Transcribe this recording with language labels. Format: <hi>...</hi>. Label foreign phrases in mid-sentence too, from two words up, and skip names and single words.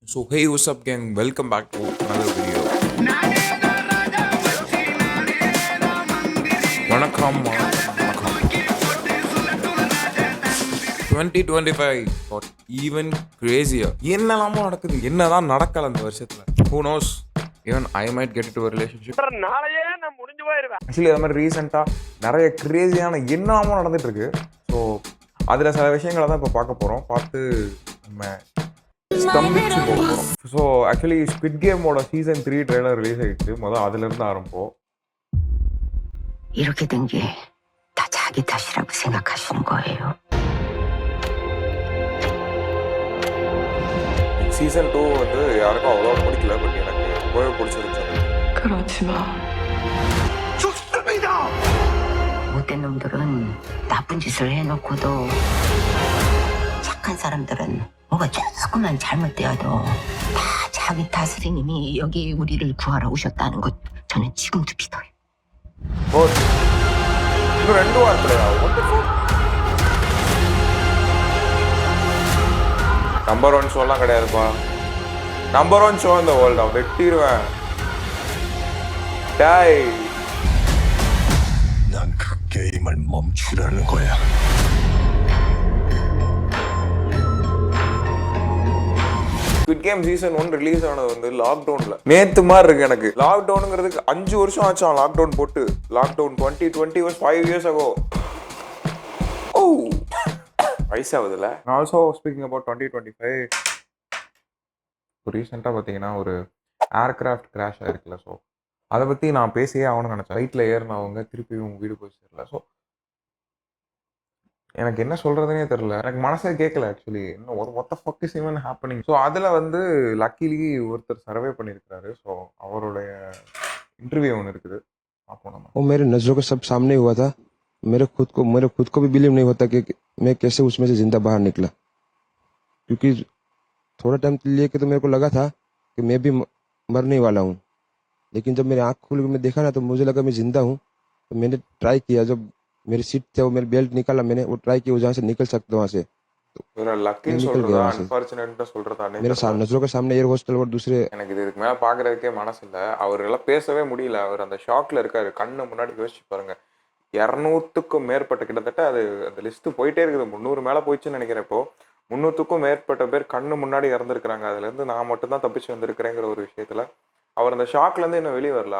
<en>So hey, what's up gang, welcome back to another video.</en> <ta>வணக்கம் வணக்கம்</ta> <en>2025 got even crazier.</en> <ta>என்னெல்லாமோ நடக்குது, என்னதான் நடக்கல அந்த வருஷத்துல.</ta> <en>Who knows, even I might get into a relationship.</en> <ta>நாளையே நான் முடிஞ்சு போயிருவேன். ஆக்சுவலி அது மாதிரி ரீசெண்டாக நிறைய கிரேசியான என்னெல்லாமோ நடந்துட்டு இருக்கு. ஸோ அதில் சில விஷயங்களை தான் இப்போ பார்க்க போகிறோம். பார்த்து நம்ம ஸ்தம்பிச்சு போகிறோம்.</ta> <en>so actually</en> <ta>ஸ்குவிட் கேமோட சீசன் 3</ta> <en>trailer release</en> <ta>ஆகிடுச்சு. முதல் அதுலேருந்து ஆரம்பம்.</ta> <ko>이렇게 된 게 다 자기 탓이라고 생각하시는 거예요.</ko> <ta>சீசன் 2 வந்து யாருக்கும் அவ்வளோ பிடிக்கல, பட் எனக்கு ரொம்பவே பிடிச்சிருந்துச்சு.</ta> <ko>그렇지 마. 죽습니다. 못된 놈들은 나쁜 짓을 해놓고도 착한 사람들은 뭐가 조금만 잘못되어도 다 자기 탓으리님이 여기 우리를 구하러 오셨다는 것 저는 지금도 믿어요.</ko> <ta>இன்னும் 2 வாரத்தில் நம்பர் 1 ஷோலாம் கிடையாதுப்பா.</ta> <en>number 1 show</en> <ta>இந்த வேர்ல்டா, வெட்டிடுவேன். டாய்</ta> <ko>난 그 게임을 멈추라는 거야.</ko> <ta>ஸ்குவிட் கேம் சீசன் 1 ரிலீஸ் ஆனது வந்து லாக்டவுன்ல நேத்து மாதிரி இருக்கு எனக்கு. லாக்டவுனுங்கிறதுக்கு 5 வருஷம் ஆச்சான் லாக்டவுன் போட்டு.</ta> <en>லாக்டவுன் 2020 was 5 years ago.</en> <ta>ஓ வயசாகுதுல.</ta> <en>also speaking about 2025,</en> <ta>ரீசெண்டாக பார்த்தீங்கன்னா ஒரு</ta> <en>aircraft crash</en> <ta>ஆயிருக்குல்ல. ஸோ அதை பற்றி நான் பேசியே ஆகணும்னு நினச்சேன். ஃப்ளைட்டில் ஏறினவங்க திருப்பி உங்கள் வீடு போய் சேரல. ஸோ எனக்கு என்ன சொல்கிறதுனே தெரில, எனக்கு மனசே கேட்கல ஆக்சுவலி.</ta> <en>இன்னும் what the fuck is even happening.</en> <ta>ஸோ அதில் வந்து லக்கிலி ஒருத்தர் சர்வே பண்ணியிருக்கிறாரு. ஸோ அவருடைய இன்டர்வியூ ஒன்று இருக்குது, பார்ப்போம் நம்ம.</ta> <hi>वो मेरे नज़रों के सब सामने हुआ था. मेरे खुद को भी बिलीव नहीं होता कि मैं कैसे उसमें से जिंदा बाहर निकला, क्योंकि थोड़ा टाइम लिए के तो मेरे को लगा था कि मैं भी मरने वाला हूँ. लेकिन जब मेरी आँख खुल के मैं देखा ना, तो मुझे लगा मैं जिंदा हूँ. तो मैंने ट्राई किया, जब मेरी सीट थे वो मेरी बेल्ट निकाला, मैंने वो ट्राई किया जहाँ से निकल सकता वहाँ से.</hi> <ta>லக்கின்னு</ta> <hi>निकल</hi> <ta>சொல்கிறதா</ta> <hi>गया वहाँ से.</hi> <ta>அன்ஃபார்ச்சுனேட்னு சொல்கிறதா</ta> <hi>मेरे नज़रों के सामने</hi> <en>air hostel</en> <hi>और दूसरे</hi> <ta>எனக்கு இதுக்கு மேலே பார்க்குறதுக்கே மனசு இல்லை. அவர் எல்லாம் பேசவே முடியல. அவர் அந்த ஷாக்கில் இருக்காரு. கண்ணு முன்னாடி யோசிச்சு பாருங்க. 200க்கும் மேற்பட்ட, கிட்டத்தட்ட அது அந்த லிஸ்ட்டு போயிட்டே இருக்குது. 300 மேலே போயிடுச்சுன்னு நினைக்கிறேன். இப்போ 300க்கும் மேற்பட்ட பேர் கண்ணு முன்னாடி இறந்துருக்குறாங்க. அதுலேருந்து நான் மட்டும்தான் தப்பிச்சு வந்திருக்கிறேங்கிற ஒரு விஷயத்தில் அவர் அந்த ஷாக்லேருந்து இன்னும் வெளியே வரல.</ta>